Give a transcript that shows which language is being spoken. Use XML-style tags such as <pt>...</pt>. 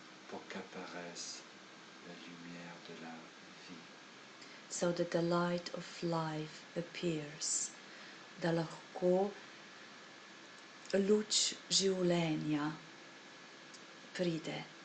<fr>pour qu'apparaisse la lumière de la vie.</fr> <en>So that the light of life appears.</en> <sl>Da lahko luč življenja pride.</sl>